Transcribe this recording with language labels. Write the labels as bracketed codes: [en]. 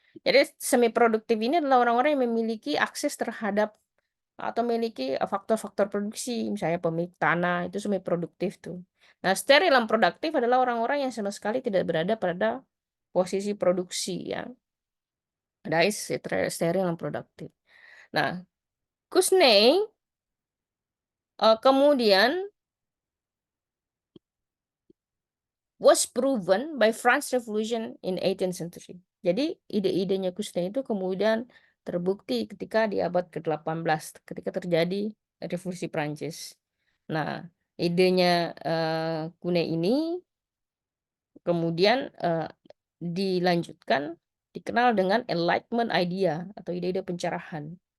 [id] Jadi semi produktif ini adalah orang-orang yang memiliki akses terhadap atau memiliki faktor-faktor produksi, misalnya pemilik tanah, itu semi produktif tuh. Nah, steril unproduktif adalah orang-orang yang sama sekali tidak berada pada posisi produksi ya. Ada steril unproduktif. Nah, [en] Kusney kemudian was proven by France Revolution in 18th century. [id] Jadi ide-idenya Kusney itu kemudian terbukti ketika di abad ke-18 ketika terjadi revolusi Prancis. Nah, idenya Kuhnay ini kemudian dilanjutkan dikenal dengan Enlightenment idea atau ide-ide pencerahan.